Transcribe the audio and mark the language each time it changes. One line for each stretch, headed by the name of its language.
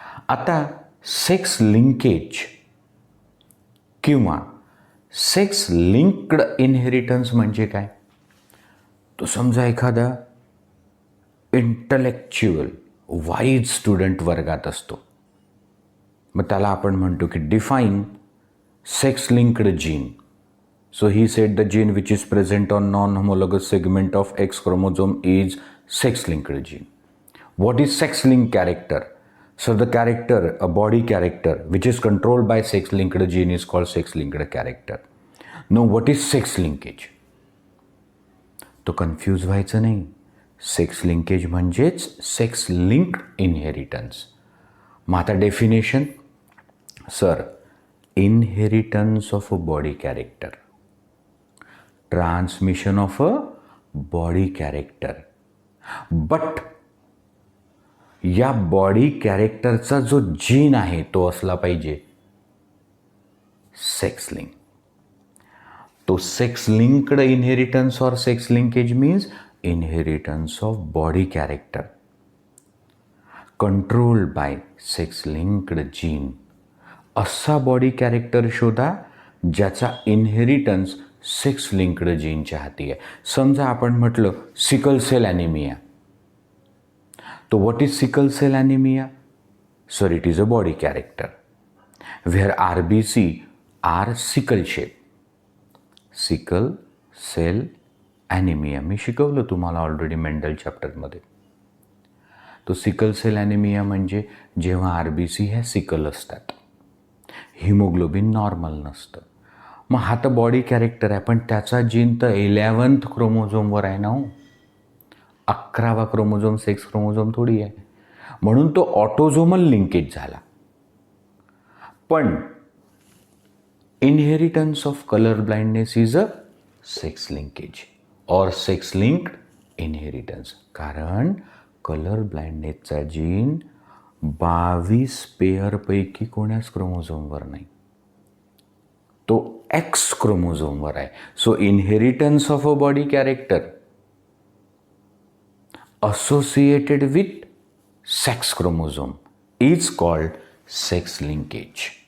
Marathi: आता sex linkage किंवा sex linked inheritance म्हणजे काय? तो समजा एखादा इंटलेक्च्युअल वाईज स्टुडंट वर्गात असतो, मग त्याला आपण म्हणतो की
English: Define sex linked gene. So he said the gene which is present on non homologous segment of X chromosome is sex linked gene. What is sex linked character? So the character, a body character, which is controlled by sex-linked gene is called sex-linked character. Now, what is sex linkage?
Marathi: तो confuse व्हायचं नाही. Sex linkage म्हणजेच sex linked inheritance. मग आता definition. Sir,
English: inheritance of a body character, transmission of a body character, but
Marathi: या body कॅरेक्टरचा जो gene आहे तो असला पाहिजे सेक्स लिंक.
English: तो sex linked inheritance और sex linkage means inheritance of body character controlled by sex linked gene.
Marathi: असा body character शोधा ज्याचा इनहेरिटन्स सेक्स लिंक्ड जीनच्या हाती आहे. समजा आपण म्हटलं सिकल सेल ॲनिमिया.
English: तो what is sickle cell anaemia? Sir, it is a body character where RBC are sickle shape.
Marathi: Sickle sale anaemia मी शिकवलं तुम्हाला ऑलरेडी मेंडल चॅप्टरमध्ये. तो सिकल सेल ॲनिमिया म्हणजे जेव्हा RBC ह्या सिकल असतात, हिमोग्लोबिन नॉर्मल नसतं. मग हा तर बॉडी कॅरेक्टर आहे, पण त्याचा जीन तर 11th क्रोमोझोमवर आहे ना. 11वा क्रोमोझोम सेक्स क्रोमोझोम थोडी आहे. म्हणून तो ऑटोझोमल लिंकेज झाला.
English: पण inheritance of colour blindness is a sex linkage और sex linked inheritance.
Marathi: कारण कलर ब्लाइंडनेसचा जीन 22 पेअरपैकी कोण्याच क्रोमोझोमवर नाही, तो एक्स क्रोमोझोमवर आहे.
English: So inheritance of a body character associated with sex chromosome is called sex linkage.